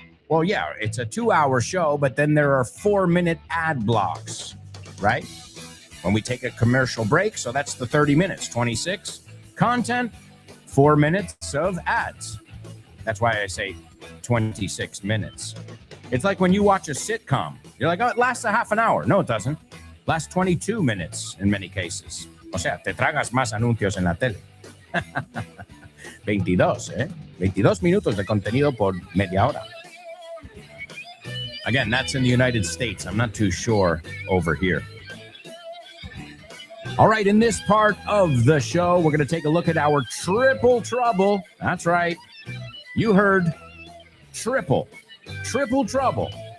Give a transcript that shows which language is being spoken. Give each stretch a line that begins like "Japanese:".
English: Well, yeah, it's a 2-hour show, but then there are 4-minute ad blocks, right? When we take a commercial break, so that's the 30 minutes, 26 content, 4 minutes of ads. That's why I say 26 minutes. It's like when you watch a sitcom. You're like, oh, it lasts a half an hour. No, it doesn't. It lasts 22 minutes in many cases.
Spanish: O sea, te tragas más anuncios en la tele. 22, ¿eh? 22 minutos de contenido por media hora.
English: Again, that's in the United States. I'm not too sure over here. All right, in this part of the show, we're going to take a look at our triple trouble. That's right. You heard triple trouble.